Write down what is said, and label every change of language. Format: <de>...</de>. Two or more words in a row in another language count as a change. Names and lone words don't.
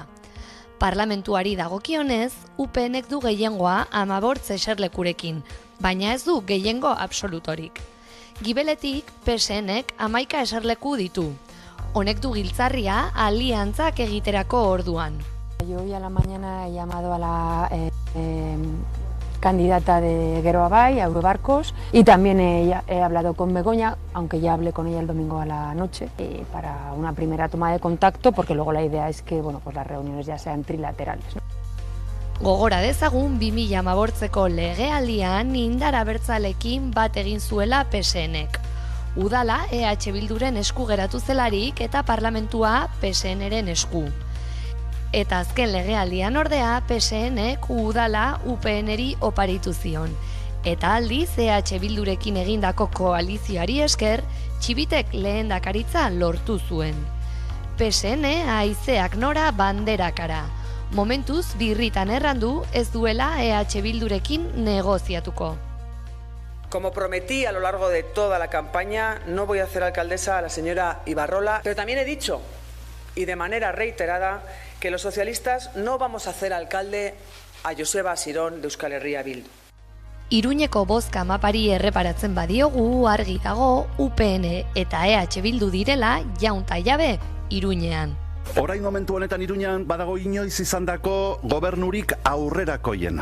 <eu>Parlamentuari dagokionez, UPNek du gehiengoa 15 eserlekurekin, baina ez du gehiengo absolutorik. Gibeletik, PSNek 11 eserleku ditu. Honek du giltzarria aliantzak egiterako orduan.</eu> <es>Yo hoy a la mañana he llamado a la candidata de Geroa Bai, a Eurobarcos, y también he hablado con Begoña, aunque ya hablé con ella el domingo a la noche, para una primera toma de contacto, porque luego la idea es que bueno, pues las reuniones ya sean trilaterales, ¿no?</es> <eu>Gogora dezagun 2015ko legealdian indar abertzalekin bat egin zuela PSNek. Udala EH Bilduren esku geratu zelarik eta parlamentua PSN-ren esku. Eta azken legealdian ordea PSN-ek udala UPN-eri oparitu zion. Eta aldiz EH Bildurekin egindako koalizioari esker, Txibitek lehendakaritza lortu zuen. PSN haizeak nora banderakara. Momentuz birritan errandu ez duela EH Bildurekin negoziatuko.</eu> <es>Como prometí a lo largo de toda la campaña, no voy a hacer alcaldesa a la señora Ibarrola, pero también he dicho, y de manera reiterada, que los socialistas no vamos a hacer alcalde a Joseba Asirón de Euskal Herria Bildu.</es> <eu>Iruñeko bozka mapari erreparatzen badiogu argi dago UPN eta EH Bildu direla jaun ta jabe Iruñean. Orain momentu honetan Iruñean badago inoiz izandako gobernurik aurrerakoiena.</eu>